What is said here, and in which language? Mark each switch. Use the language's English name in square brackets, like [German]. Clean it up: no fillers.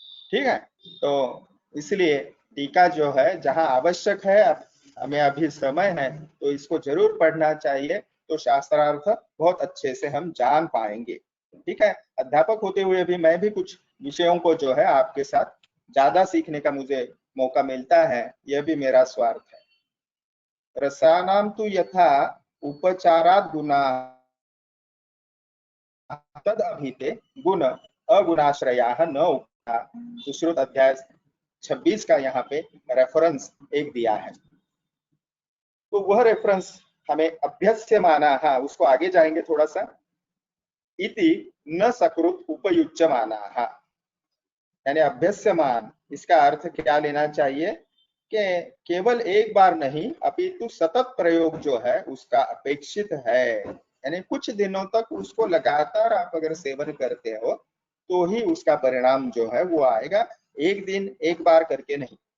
[Hindi] ठीक है, तो इसलिए टीका जो है जहां आवश्यक है, हमें अभी समय है तो इसको जरूर पढ़ना चाहिए, तो शास्त्रार्थ बहुत अच्छे से हम जान पाएंगे। ठीक है, अध्यापक होते हुए भी मैं भी कुछ विषयों को जो है आपके साथ ज्यादा सीखने का मुझे मौका मिलता है, यह भी मेरा स्वार्थ है। [Sanskrit] रसानां तु यथा उपचारात् गुणा तद अभिते गुण अगुणाश्रयाः न उक्ता। [Hindi] सुश्रुत अध्याय 26 का यहाँ पे रेफरेंस एक दिया है, तो वह रेफरेंस हमें अभ्यस्य माना, हाँ उसको आगे जाएंगे थोड़ा सा, [Sanskrit] इति न सकृत उपयुज्य माना, [Hindi] यानी अभ्यस्यमान, इसका अर्थ क्या लेना चाहिए कि केवल एक बार नहीं अपितु सतत प्रयोग जो है उसका अपेक्षित है, यानी कुछ दिनों तक उसको लगातार आप अगर सेवन करते हो तो ही उसका परिणाम जो है वो आएगा, एक दिन एक बार करके नहीं।